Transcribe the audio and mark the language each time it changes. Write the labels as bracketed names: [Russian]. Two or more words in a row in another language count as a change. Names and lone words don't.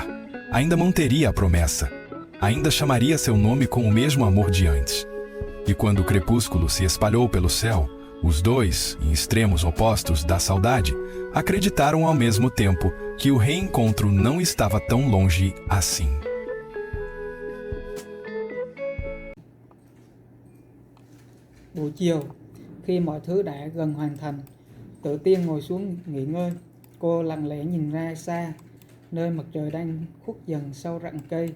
[Portuguese] Ainda manteria a promessa. Ainda chamaria seu nome com o mesmo amor de antes. E quando o crepúsculo se espalhou pelo céu, os dois, em extremos opostos da saudade, acreditaram ao mesmo tempo que o reencontro não estava tão longe assim. [Vietnamese] Buổi chiều, khi mọi thứ đã gần hoàn thành, Tử Tiên ngồi xuống nghỉ ngơi. Cô lặng lẽ nhìn ra xa, nơi mặt trời đang khuất dần sau rặng cây.